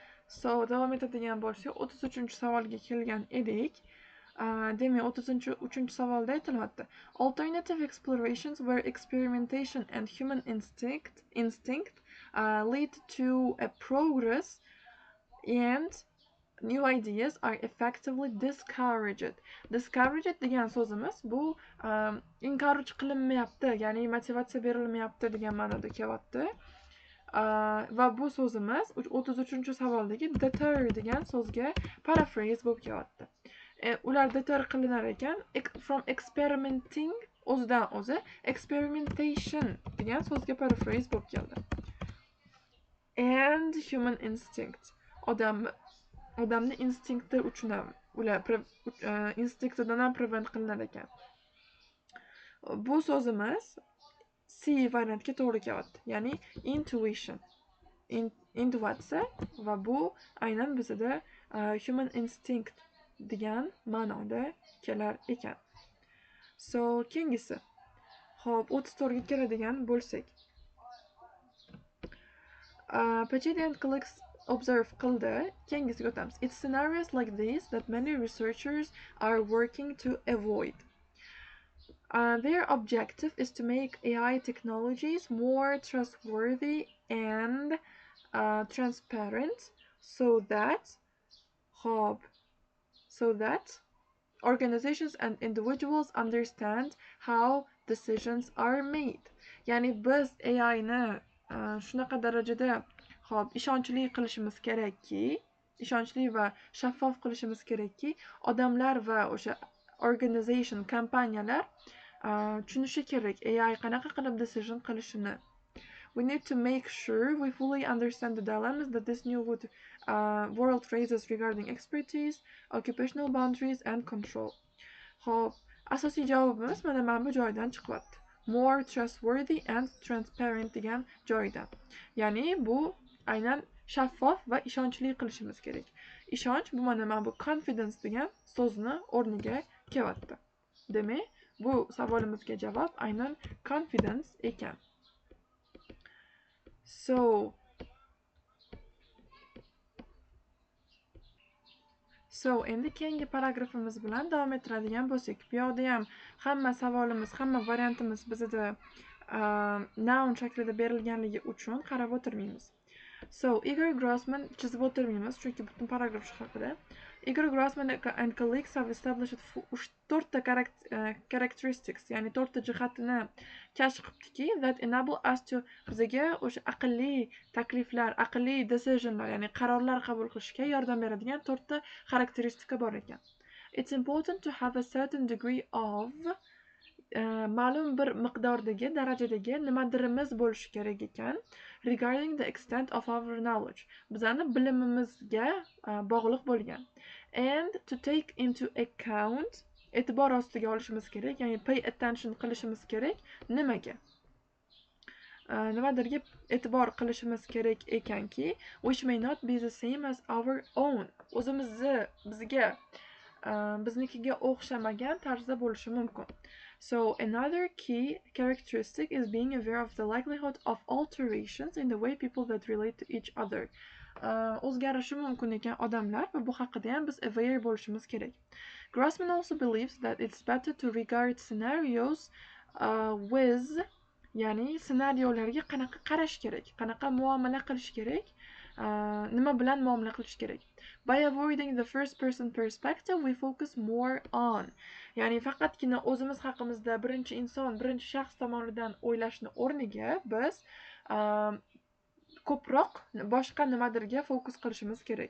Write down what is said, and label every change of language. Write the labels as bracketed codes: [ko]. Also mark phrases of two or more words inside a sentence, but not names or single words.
[uz] So, davom etadigan bo'lsak, 33-savolga kelgan edik. Demak, 33-savolda aytilyapti. [en] Alternative explorations where experimentation and human instinct lead to a progress and new ideas are effectively discouraged. [uz] Discouraged degan so'zimiz bu encourage qilinmayapti, ya'ni motivatsiya berilmayapti degan ma'noda kelyapti. Va bu so'zimiz 33-savoldagi deter degan so'zga paraphrase bo'lib kelyapti. Ular deter qilinar ekan [en] from experimenting [uz] o'zidan o'zi experimentation degan so'zga paraphrase bo'lib keldi. [en] And human instinct, [uz] odamni instinkti uchun ham ular instinktidan ham prevent qilinar ekan. Bu so'zimiz C variantga to'g'ri kelyapti, ya'ni intuition, intuitsiya, va bu aynan bizda [en] human instinct [uz] degan ma'noda kelar ekan. So, keyingisi. Xo'p, 34 ga keladigan bo'lsak. [en] Pachedi and colleagues observe qildi. [uz] Keyingisiga o'tamiz. [en] It's scenarios like these that many researchers are working to avoid. Their objective is to make AI technologies more trustworthy and transparent so that organizations and individuals understand how decisions are made. [uz] Ya'ni biz AI ni shunaqa darajada ishonchli qilishimiz kerakki, ishonchli va shaffof qilishimiz kerakki, odamlar va o'sha organization, kompaniyalar tushunishi kerak AI qanaqa qilib decision qilishini. [en] We need to make sure we fully understand the dilemmas that this new world raises regarding expertise, occupational boundaries and control. [uz] Xo'p, asosiy javobimiz mana bu joydan chiqyapti. [en] More trustworthy and transparent [uz] degan joydan. Ya'ni bu aynan shaffof va ishonchli qilishimiz kerak. Ishonch bu mana bu confidence degan so'zni o'rniga kelyapti. Demak, bu savolimizga javob aynan confidence ekan. So, endi keyingi paragrafimiz bilan davom ettiradigan bo'lsak, bu yoqda ham hamma savolimiz, hamma variantimiz bizda noun shaklida berilganligi uchun qarab o'tirmaymiz. So, Igor Grossman chizib o'tirmaymiz, chunki butun paragraf shu haqida. [en] Igor Grossman and colleagues have established 4 characteristics, [uz] ya'ni 4 jihatini kashf qilibdiki, [en] that enable us to [uz] bizga o'sha aqlli takliflar, aqlli decisionlar, ya'ni qarorlar qabul qilishga yordam beradigan 4 xarakteristika bor ekan. [en] It's important to have a certain degree of [uz] ma'lum bir miqdordagi, darajadagi nimadirimiz bo'lishi kerak ekan, [en] regarding the extent of our knowledge, [uz] bizani bilimimizga bog'liq bo'lgan, [en] and to take into account, [uz] e'tibor ostiga olishimiz kerak, ya'ni [en] pay attention [uz] qilishimiz kerak. Nimaga? Nimadirga e'tibor qilishimiz kerak ekanki, [en] which may not be the same as our own, [uz] biznikiga o'xshamagan tarzda bo'lishi mumkin. [en] So, another key characteristic is being aware of the likelihood of alterations in the way people that relate to each other. [uz] O'zgarishi mumkin ekan odamlar va bu haqida ham biz aware bo'lishimiz kerak. [en] Grossman also believes that it's better to regard scenarios with, [uz] ya'ni ssenariolarga qanaqa qarash kerak, qanaqa muomala qilish kerak, nima bilan muomala qilish kerak. [en] By avoiding the first person perspective, we focus more on, [uz] ya'ni faqatgina o'zimiz haqimizda birinchi inson, birinchi shaxs tomonidan o'ylashni o'rniga biz ko'proq boshqa nimadirga fokus qilishimiz kerak.